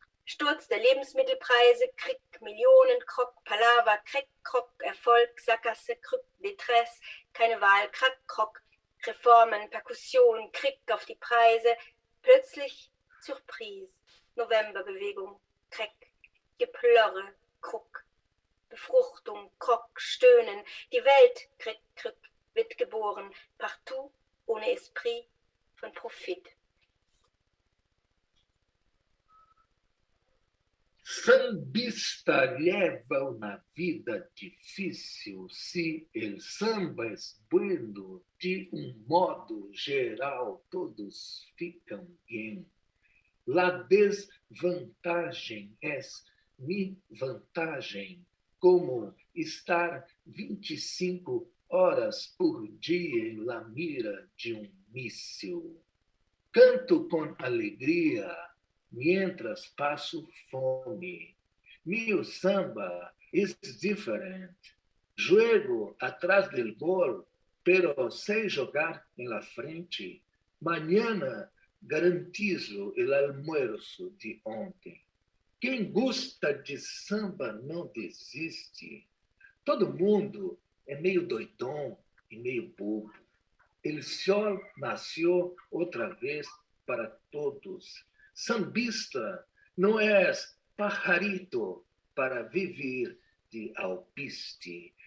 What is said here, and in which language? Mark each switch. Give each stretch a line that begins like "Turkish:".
German: Sturz der Lebensmittelpreise, Krieg, Millionen, Krok, Palaver, Krok, Erfolg, Sackgasse, Krück, Detresse, keine Wahl, Krok, Reformen, Perkussion, Krieg auf die Preise, plötzlich Surprise, Novemberbewegung, Krieg, Geplörre, Kruk, Befruchtung, Krok, Stöhnen, die Welt, Krieg, wird geboren, partout, ohne Esprit von Profit.
Portuguese: Sambista leva uma vida difícil
Spanish: se el samba es bueno,
Portuguese: de modo geral todos ficam bem. La desvantagem
Spanish: es mi
Portuguese: vantagem, como estar 25 horas por dia em la mira de míssil. Canto com alegria,
Spanish: mientras
Portuguese: passo fome. Meu samba
English: is different.
Spanish: Juego atrás del gol, pero
Portuguese: sei jogar em la frente.
Spanish: Mañana garantizo el almuerzo de ontem.
Portuguese: Quem gosta de samba não desiste. Todo mundo é meio doidão e meio bobo.
Spanish: El sol
Portuguese: nasceu outra vez para todos. Sambista não és
Spanish: pajarito
Portuguese: para viver de alpiste.